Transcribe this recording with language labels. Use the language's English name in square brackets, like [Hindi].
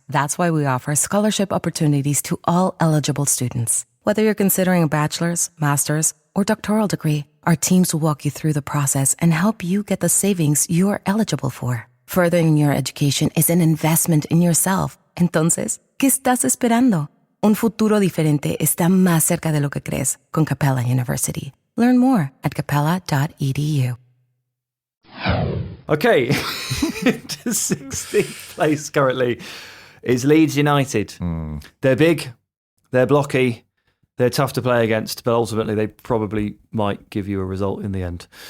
[English] That's why we offer scholarship opportunities to all eligible students. Whether you're considering a bachelor's, master's, or doctoral degree, our teams will walk you through the process and help you get the savings you're eligible for. Furthering your education is an investment in yourself. [Spanish] Entonces, ¿qué estás esperando? Un futuro diferente está más cerca de lo que crees con Capella University. [English] Learn more at capella.edu. Okay, to 16th place currently is Leeds United. They're big, they're blocky, they're tough to play against, but ultimately they probably might give you a result in the end.